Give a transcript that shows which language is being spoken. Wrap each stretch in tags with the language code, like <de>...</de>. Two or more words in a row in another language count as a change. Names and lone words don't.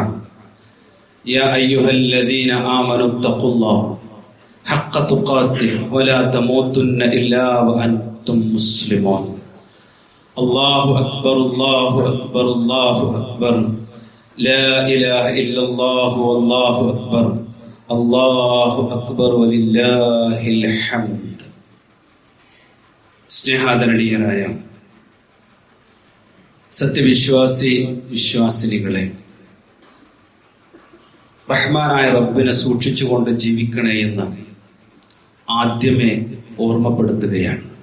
<ar>يا أيها الذين آمنوا اتقوا الله حق تقاته ولا تموتن إلا وأنتم مسلمون. الله أكبر الله أكبر الله أكبر لا إله إلا الله والله أكبر الله أكبر ولله الحمد.</ar> <ml>സ്നേഹാദരണീയരായ വിശ്വാസിനികളെ, റഹ്മാനായ റബ്ബിനെ സൂക്ഷിച്ചുകൊണ്ട് ജീവിക്കണേ എന്ന് ആദ്യമേ ഓർമ്മപ്പെടുത്തുകയാണ്.</ml>